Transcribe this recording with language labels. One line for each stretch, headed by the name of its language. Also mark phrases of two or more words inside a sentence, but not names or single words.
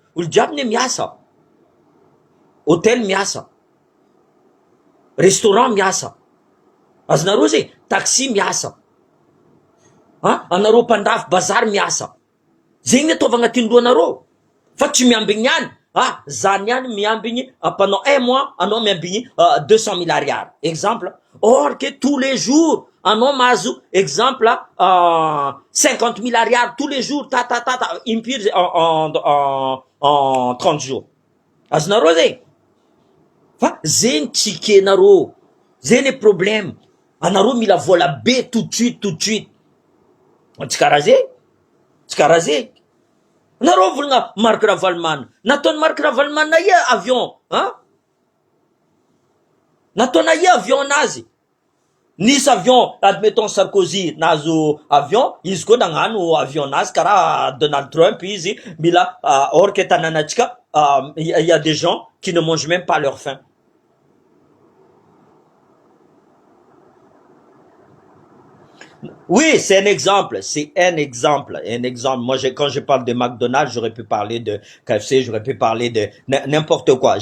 Malagasy: Olo jiaby ne miasa. Hôtel miasa. Restaurant miasa. Azonareo zay. Taxi miasa. Anareo mpandafy bazary miasa. Zegny ataova agnatin'ny lohanareo. Fa tsy miambigny ihany. Zany ihany miambigny
French: pendant un mois,
Malagasy: anao miambigny 200 000 ariary. Exemple.
French: Or que tous les jours,
Malagasy: anao mahazo exemple 50 000 ariary
French: tous les jours,
Malagasy: impiry
French: en 30 jours.
Malagasy: Azonareo zay. Fa zegny tsikenareo. Zegny
French: le problème.
Malagasy: Anareo mila vola be
French: tout de suite, tout de suite.
Malagasy: Tsy karaha zay. Tsy karaha zay. Anareo volagna Marc Ravalomanana. Nataony Marc Ravalomanana ia avion. Hein? Nataona ia avion nazy. Nisy avion, admettons Sarkozy nazo avion, izy koa nagnano avion nazy karaha Donald Trump izy, mila
French: or que
Malagasy: tananatsika,
French: y a des gens qui ne mangent même pas leur faim. Oui, c'est un exemple. C'est un exemple. Un exemple. Moi, quand je parle de McDonald's, j'aurais pu parler de KFC, j'aurais pu parler de n'importe quoi.